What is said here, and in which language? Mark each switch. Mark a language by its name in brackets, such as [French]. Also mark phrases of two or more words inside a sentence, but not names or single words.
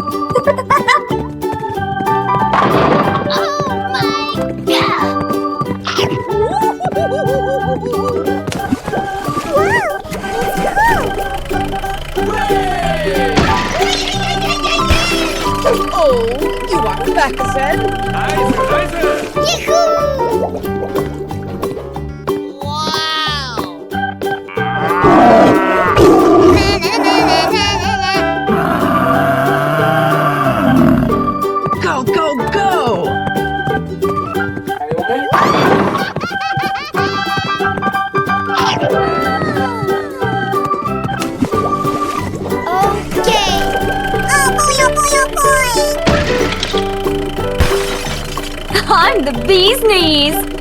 [English] Oh my god! Oh, you are back, Zen. Nice, nice. Yahoo! Wow! Na na na na na na. Go, go, go! Okay. Oh boy, oh boy, oh boy! I'm the bee's knees.